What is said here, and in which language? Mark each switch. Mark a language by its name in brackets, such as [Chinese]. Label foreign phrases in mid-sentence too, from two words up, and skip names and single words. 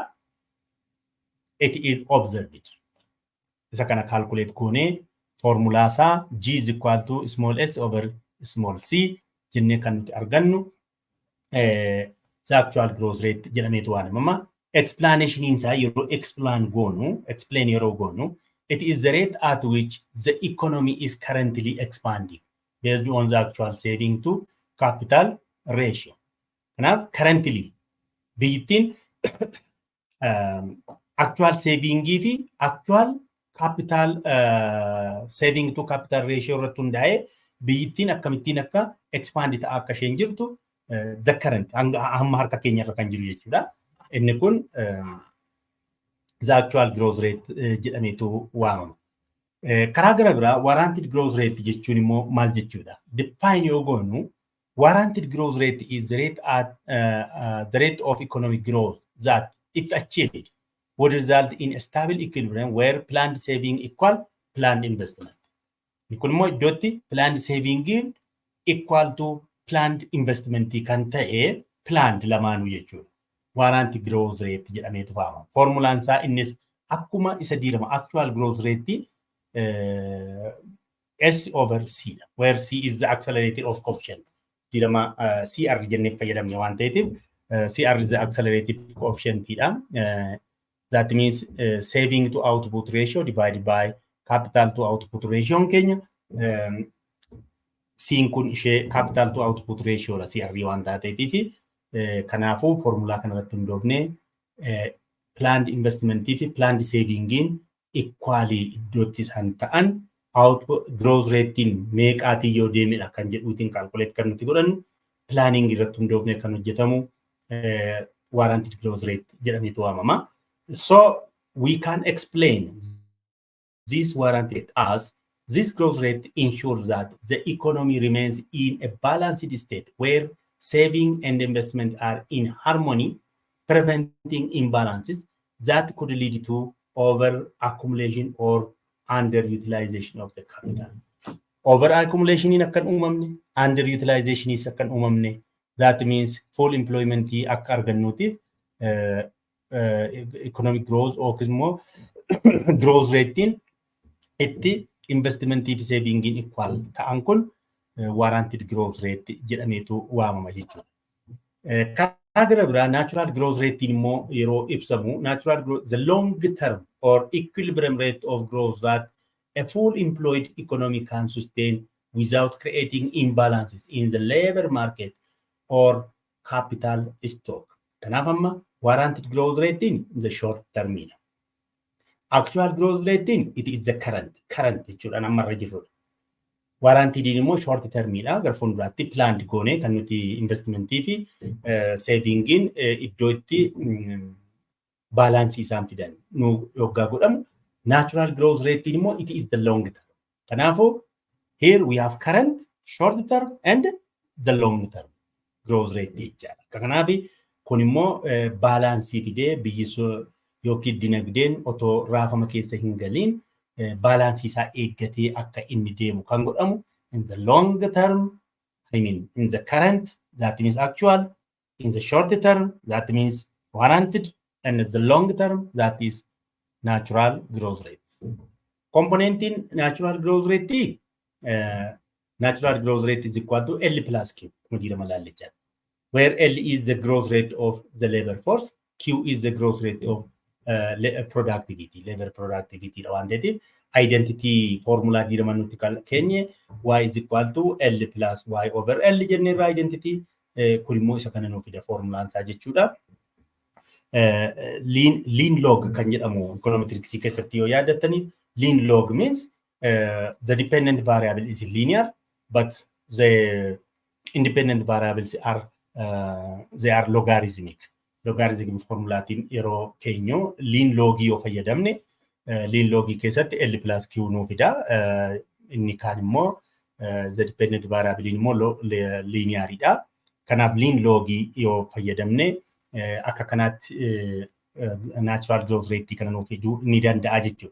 [English] It is observed. [Oromo] Isa kana calculate goonee formula isaa [English] G is equal to small s over small c [Oromo] jennee kan nuti argannu [English] the actual growth rate [Oromo] jedhameetu waan himama. [English] Explanation [Oromo] isaa yeroo [English] explain [Oromo] yeroo goonu [English] it is the rate at which the economy is currently expanding based on the actual saving to capital ratio. [Oromo] Kanaaf currently biyyittiin [English] actual saving [Oromo] fi [English] actual capital saving to capital ratio [Oromo] irratti hundaa'ee biyyittiin akkamittiin akka expand ta'a akka isheen jirtu [English] the current [Oromo] hamma harka keenya irra kan jiru jechuudha. Inni kun [English] the actual growth rate [Oromo] jedhameetu waamama. Karaa gara biraa [English] warranted growth rate [Oromo] jechuun immoo maal jechuudha? [English] Define [Oromo] yoo goonu [English] warranted growth rate is the rate of economic growth that if achieved would result in a stable equilibrium where planned saving equal planned investment. [Oromo] Kun immoo iddootti [English] planned saving equal to planned investment [Oromo] kan ta'e planned lamaanuu jechuudha. [English] Warranted growth rate [Oromo] jedhameetu waamama. Formulaan isaa innis akkuma isa diirama [English] actual growth rate S over C [Oromo] dha. [English] Where C is the accelerated of coefficient. [Oromo] Diirama CR jennee fayyadamne waan ta'eetiif [English] CR is the accelerated coefficient [Oromo] dha. [English] That means saving to output ratio divided by capital to output ratio keenya. Siin kun ishee capital to output ratio la CR waan taateetiif kanaafuu formulaa kanarratti hundoofnee planned investment fi planned saving equally iddootti isaan ta'an output growth rate meeqaatii yoo deemedha kan jedhuutiin calculate kan nuti godhannu planning irratti hundoofnee kan hojjetamu warranted growth rate jedhameetu waamama. So we can explain this warranted rate as this growth rate ensures that the economy remains in a balanced state where saving and investment are in harmony, preventing imbalances that could lead to over accumulation or underutilization of the capital. Over accumulation [Oromo] in akkan uumamne, underutilization is akkan uumamne. [English] That means full employment [Oromo] akka argannuutiif [English] economic growth or growth rate itti investment fi saving equal [Oromo] ta'an kun [English] warranted growth rate [Oromo] jedhameetu waamama jechuudha. Karaa gara biraa [English] natural growth rate [Oromo] immoo yeroo ibsamu [English] natural growth the long term or equilibrium rate of growth that a full employed economy can sustain without creating imbalances in the labor market or capital stock. [Oromo] Kanaaf amma [English] warranted growth rate in the short term. Actual growth rate it is the current [Oromo] jechuudha namarra jirudha. Warranted immoo [English] short term [Oromo] dha gara fuulduraatti planned goone kan nuti investment fi saving iddoo itti balance isaan fidan nu yoggaa godhamu. [English] Natural growth rate immoo it is the long term. Kanaafuu here we have current, short term and the long term growth rate jechaadha. [Oromo] Kanaaf kun immoo balance fidee biyyi yookiin dinagdeen otoo raafama keessa hin galiin balance isaa eeggatee akka inni deemu kan godhamu [English] in the long term, I mean in the current, that means actual, in the short term, that means warranted, and in the long term, that is natural growth rate. Component in natural growth rate is equal to L plus Q, where L is the growth rate of the labor force, Q is the growth rate of productivity, labor productivity. Identity formula [Oromo] diramannutti keenye [English] y is equal to L plus y over L [Oromo] jennee identity kun immoo isa kana nuuf fida formulaan isaa jechuudha. [English] lean log [Oromo] kan jedhamu [English] econometrics [Oromo] keessatti yoo yaadattani [English] lean log means the dependent variable is linear but the independent variables are they are logarithmic [Oromo] formulaatiin yeroo keenyu [English] lean log [Oromo] yoo fayyadamne [English] lean log [Oromo] keessatti [English] L plus Q [Oromo] nuu fida inni kaan immoo [English] the dependent variable [Oromo] immoo linearidha kanaaf [English] lean log [Oromo] yoo fayyadamne akka kanaatti [English] natural growth rate [Oromo] kana nuu fiduu ni danda'a jechuudha.